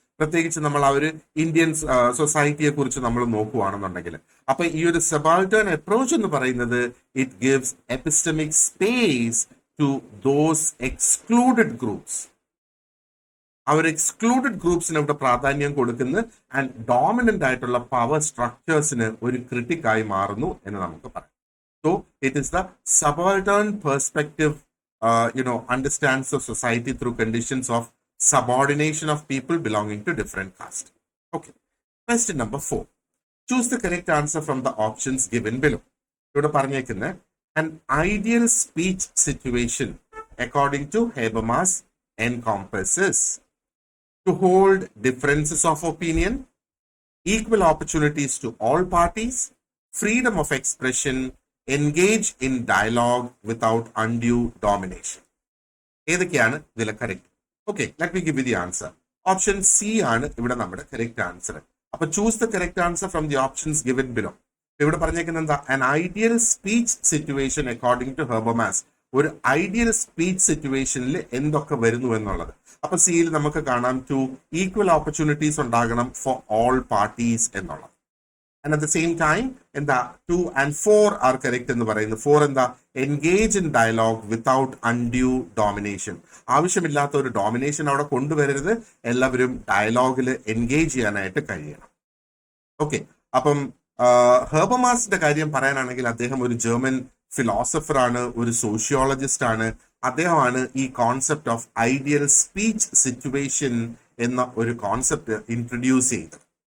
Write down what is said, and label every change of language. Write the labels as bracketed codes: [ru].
[ml] പ്രത്യേകിച്ച് നമ്മൾ ആ ഒരു ഇന്ത്യൻ സൊസൈറ്റിയെ കുറിച്ച് നമ്മൾ നോക്കുകയാണെന്നുണ്ടെങ്കിൽ, അപ്പൊ ഈ ഒരു സബാൾട്ടേൺ അപ്രോച്ച് എന്ന് പറയുന്നത് [en] It gives epistemic space to those excluded groups. [ml] ആ ഒരു എക്സ്ക്ലൂഡഡ് ഗ്രൂപ്പ്സിന് ഇവിടെ പ്രാധാന്യം കൊടുക്കുന്നു ആൻഡ് ഡോമിനന്റ് ആയിട്ടുള്ള പവർ സ്ട്രക്ചേഴ്സിന് ഒരു ക്രിട്ടിക്കായി മാറുന്നു എന്ന് നമുക്ക് പറയാം. [en] So it is the subaltern perspective understands the society through conditions of subordination of people belonging to different caste. Okay. Question number 4. Choose the correct answer from the options given below. [ml] ഇവിടെ പറഞ്ഞേക്കുന്ന [en] an ideal speech situation according to Habermas encompasses to hold differences of opinion, equal opportunities to all parties, freedom of expression, engage in dialogue without undue domination. [ml] ഏതൊക്കെയാണ് ഇതിലെ correct? Okay, [en] Let me give you the answer. [ml] Option C ആണ് ഇവിടെ നമ്മുടെ correct answer. അപ്പൊ [en] Choose the correct answer from the options given below. [ml] ഇവിടെ പറഞ്ഞേക്കുന്നത് എന്താ? [en] an ideal speech situation according to Habermas. [ml] ഒരു ഐഡിയൽ സ്പീച്ച് സിറ്റുവേഷനിൽ എന്തൊക്കെ വരുന്നു എന്നുള്ളത്. അപ്പൊ സിയിൽ നമുക്ക് കാണാം ടു ഈക്വൽ ഓപ്പർച്യൂണിറ്റീസ് ഉണ്ടാകണം ഫോർ ഓൾ പാർട്ടീസ് എന്നുള്ളത്. [en] And at the same time, എന്താ 2 and 4 are correct [ml] എന്ന് പറയുന്നത്. 4 എന്താ? [en] Engage in dialogue without undue domination. [ml] ആവശ്യമില്ലാത്ത ഒരു ഡോമിനേഷൻ അവിടെ കൊണ്ടുവരരുത്. എല്ലാവരും ഡയലോഗിൽ എൻഗേജ് ചെയ്യാനായിട്ട് കഴിയണം. ഓക്കെ, അപ്പം ഹെർബമാസിന്റെ കാര്യം പറയാനാണെങ്കിൽ അദ്ദേഹം ഒരു ജർമ്മൻ ഫിലോസഫർ ആണ്, ഒരു സോഷ്യോളജിസ്റ്റ് ആണ്. അദ്ദേഹമാണ് ഈ concept of ideal speech situation എന്ന ഒരു കോൺസെപ്റ്റ് ഇൻട്രൊഡ്യൂസ് ചെയ്തത്.